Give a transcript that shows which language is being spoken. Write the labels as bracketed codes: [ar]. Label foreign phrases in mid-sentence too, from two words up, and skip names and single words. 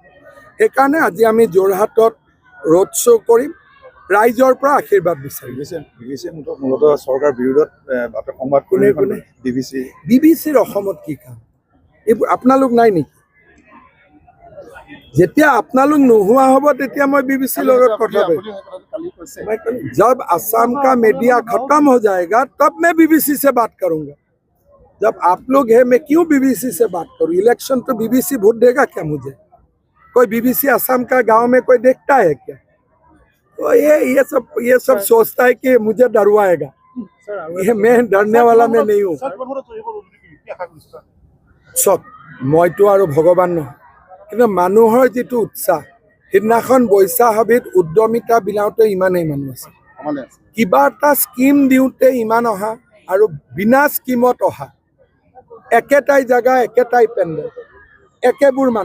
[as] সেইকাৰণে আজি আমি যোৰহাটত ৰোড শ্ব' কৰিম, ৰাইজৰ পৰা আশীৰ্বাদ বিচাৰিম। মূলতঃ চৰকাৰ বিৰোধত সংবাদ কোনে BBC-ৰ অসমত কি কাম? এইবোৰ আপোনালোক নাই নেকি? যেতিয়া আপোনালোক নোহোৱা হ'ব তেতিয়া মই BBC-ৰ লগত কথা পাতিম। [hi] जब असम का मीडिया खत्म हो जाएगा तब मैं BBC से बात करूंगा। जब आप लोग हैं, मैं क्यों BBC से बात करूं? इलेक्शन तो BBC वोट देगा क्या मुझे? कोई BBC असम का गांव में कोई देखता है क्या? तो ये सब सोचता है कि मुझे डरवाएगा। ये मैं डरने वाला मैं नहीं हूँ। [as] सब মইতো আৰু ভগৱান নহয়, কিন্তু মানুহৰ যিটো উৎসাহ, সিদিনাখন বৈশাহাবীত উদ্যমিতা বিলাওঁতে ইমানেই মানুহ আছে। কিবা এটা স্কিম দিওঁতে ইমান অহা, আৰু বিনা স্কিমত অহা, একেটাই জেগা, একেটাই পেণ্ডেল, একেবোৰ মানুহ।